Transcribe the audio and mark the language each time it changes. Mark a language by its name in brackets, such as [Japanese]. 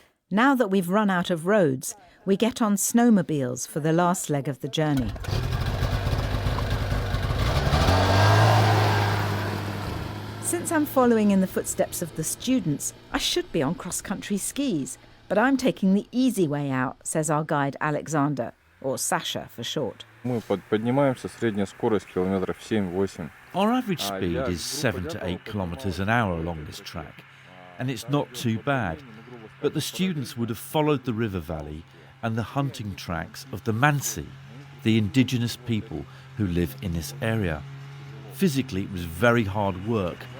[English] Now that we've run out of roads, we get on snowmobiles for the last leg of the journey. Since I'm following in the footsteps of the students, I should be on cross-country skis, but I'm taking the easy way out, says our guide Alexander, or Sasha for short. [Russian] Мы поднимаемся, средняя скорость километров 7-8. [English] Our average speed is 7 to 8 kilometres an hour along this track, and it's not too bad. But the students would have followed the river valley and the hunting tracks of the Mansi, the indigenous people who live in this area. Physically, it was very hard work,